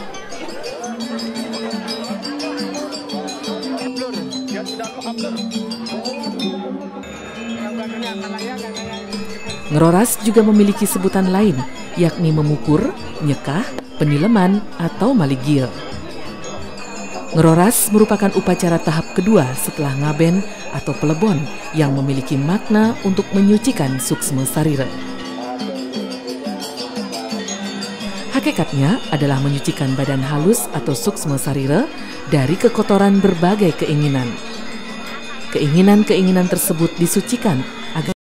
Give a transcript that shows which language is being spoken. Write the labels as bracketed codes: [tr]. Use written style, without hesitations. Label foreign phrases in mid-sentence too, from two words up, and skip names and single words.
[id] Ngeroras juga memiliki sebutan lain, yakni memukur, nyekah, penileman, atau maligil. Ngeroras merupakan upacara tahap kedua setelah ngaben atau pelebon yang memiliki makna untuk menyucikan suksma sarira. Hakikatnya adalah menyucikan badan halus atau suksma sarira dari kekotoran berbagai keinginan. Keinginan-keinginan tersebut disucikan agar